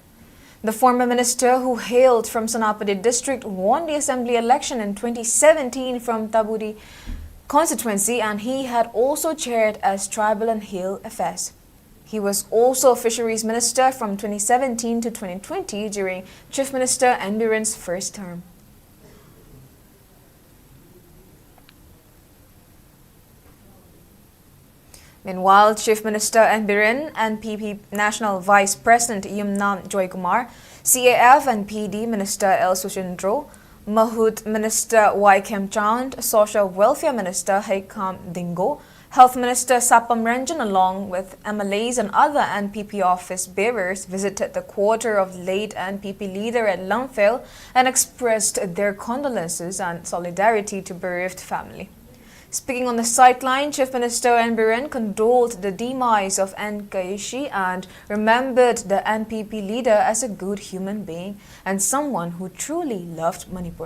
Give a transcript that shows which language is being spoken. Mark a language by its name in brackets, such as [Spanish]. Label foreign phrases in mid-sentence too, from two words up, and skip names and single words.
[English] The former minister, who hailed from Senapati district, won the assembly election in 2017 from Tabudi constituency, and he had also chaired as Tribal and Hill Affairs. He was also Fisheries Minister from 2017 to 2020 during Chief Minister N Biren's first term. Meanwhile, Chief Minister N Biren, NPP National Vice President Yumnam Joykumar, CAF and PD Minister L. Sushindro, Mahut Minister Y. Kemchand, Social Welfare Minister Haikam Dingo, Health Minister Sapam Ranjan along with MLAs and other NPP office bearers visited the quarter of late NPP leader at Imphal and expressed their condolences and solidarity to bereaved family. Speaking on the sideline, Chief Minister N Biren condoled the demise of N Kayisii and remembered the NPP leader as a good human being and someone who truly loved Manipur.